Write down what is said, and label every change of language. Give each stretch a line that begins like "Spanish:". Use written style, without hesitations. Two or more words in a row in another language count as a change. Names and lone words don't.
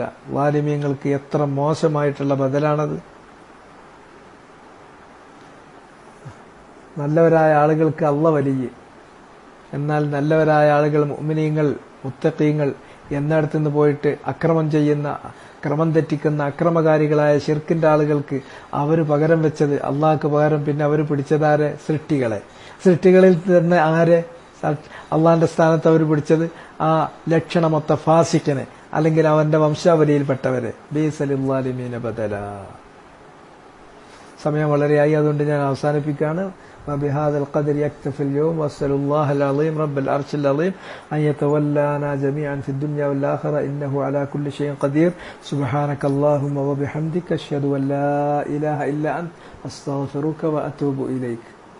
Malayalam: ലാലിമീങ്ങൾക്ക് എത്ര മോശമായിട്ടുള്ള ബദലാണത്. നല്ലവരായ ആളുകൾക്ക് അള്ള വലിയ, എന്നാൽ നല്ലവരായ ആളുകൾ മുഅ്മിനീങ്ങൾ മുത്തഖീങ്ങൾ എന്നിടത്തുനിന്ന് പോയിട്ട് അക്രമം ചെയ്യുന്ന, ക്രമം തെറ്റിക്കുന്ന അക്രമകാരികളായ ശിർക്കിന്റെ ആളുകൾക്ക് അവർ പകരം വെച്ചത്, അള്ളാഹ്ക്ക് പകരം പിന്നെ അവർ പിടിച്ചതാരെ? സൃഷ്ടികളിൽ തന്നെ ആരെ? അള്ളാഹിന്റെ സ്ഥാനത്ത് അവർ പിടിച്ചത് ആ ലക്ഷണമൊത്ത ഫാസിക്കിനെ, അല്ലെങ്കിൽ അവന്റെ വംശാവലിയിൽപ്പെട്ടവരെ.
Arabic: بئس للظالمين بدلا.
Malayalam: സമയം വളരെയായി, അതുകൊണ്ട് ഞാൻ അവസാനിപ്പിക്കുകയാണ്.
Arabic: وبهذا القدر يكتفي اليوم، وأسأل الله العظيم رب العرش العظيم أن يتولانا جميعا في الدنيا والآخرة إنه على كل شيء قدير. سبحانك اللهم وبحمدك أشهد أن لا إله إلا أنت أستغفرك وأتوب إليك.